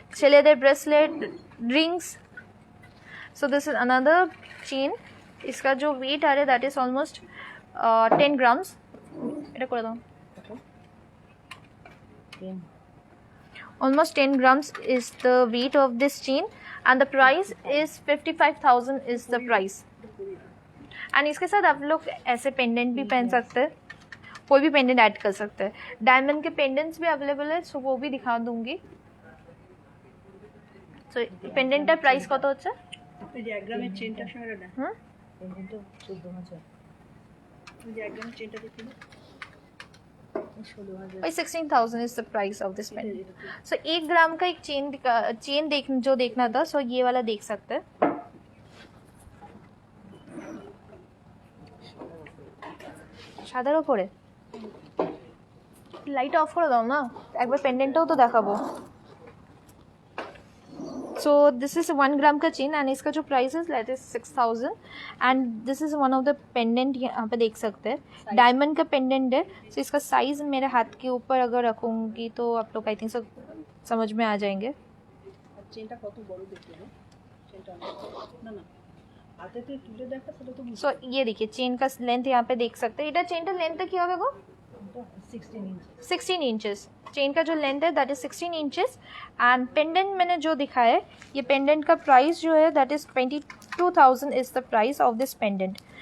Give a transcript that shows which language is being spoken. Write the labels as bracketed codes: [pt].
[bn] ছেলেদের bracelet, Rings. [en] so this is another chain [hi] इसका जो वेट आ रहा है [en] That is almost 10 grams. [bn] এটা করে দাও। [en] Almost 10 grams is the weight of this chain and the price is 55,000 is the price। [hi] and इसके साथ आप लोग ऐसे पेंडेंट भी पहन सकते हैं, कोई भी पेंडेंट ऐड कर सकते हैं। डायमंड के पेंडेंट्स भी अवेलेबल है, सो वो भी दिखा दूंगी। [bn] सो पेंडेंटটার প্রাইস কত হচ্ছে? এই যে 1 গ্রামের চেনটা সঙ্গে না হুম, পেন্ডেন্টটা 14000। এই যে 1 গ্রামের চেনটা দেখি না 16000। [hi] भाई [en] 16,000 is the price of this pendant. [hi] सो 1 ग्राम का एक चेन जो देखना था, सो ये वाला देख सकते हैं। [bn] সাদার উপরে লাইট অফ করে দাও না, একবার পেন্ডেন্টটাও তো দেখাবো। [en] so this is 1 gram का chain and [hi] इसका जो प्राइस है [en] That is 6,000 and this is one of the pendant. [hi] यहाँ पे देख सकते हैं डायमंड का पेंडेंट है। सो इसका साइज मेरे हाथ के ऊपर अगर रखूँगी तो आप लोग आई थिंक सब समझ में आ जाएंगे। [bn] চেনটা কত বড় দেখলে না চেনটা না না হাতে তো তুলে দেখা সেটা তো [hi] सो ये देखिए चेन का लेंथ यहाँ पे देख सकते हैं। [bn] এটা চেনটা [hi] लेंथ क्या होगा? 16 इंच 16 इंचेस चेन का जो लेंथ है [en] that is 16 inches [hi] and pendant मैंने जो दिखाया है, ये पेंडेंट का प्राइस जो है [en] That is 22,000 is the price of this pendant.